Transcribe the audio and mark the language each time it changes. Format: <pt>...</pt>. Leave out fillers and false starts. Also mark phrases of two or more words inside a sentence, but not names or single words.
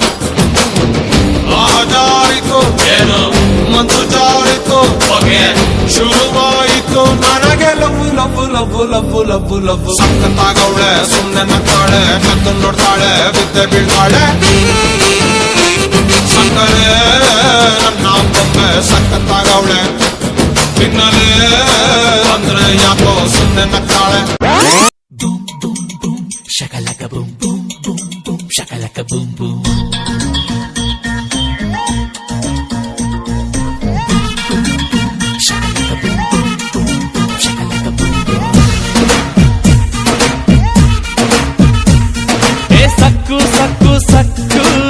<kn>ಜಾರಿತು ಏನು ಮನಸ್ಸು ಜಾರಿತು ಶುರುವಾಯಿತು ನನಗೆ</kn> <en>love love love love love love</en> <kn>ಸಖತ್ತಾಗವಳೆ ಸುಮ್ಮನೆ ನಗ್ತಾಳೆ ಕದ್ದು ನೋಡ್ತಾಳೆ ಬಿದ್ದೆ ಬೀಳ್ತಾಳೆ ಸಕ್ಕರೆ ನನ್ನ ಬೊಮ್ಮೆ ಸಖತ್ತಾಗವಳೆ ತಿನ್ನಲೆ ಅಂದ್ರೆ ಯಾಕೋ ಸುಮ್ಮನೆ ನಗ್ತಾಳೆ Shakalaka boom boom boom boom shakalaka boom boom shakalaka boom boom boom boom shakalaka boom boom ए सक्कु सक्कु सक्कु</kn>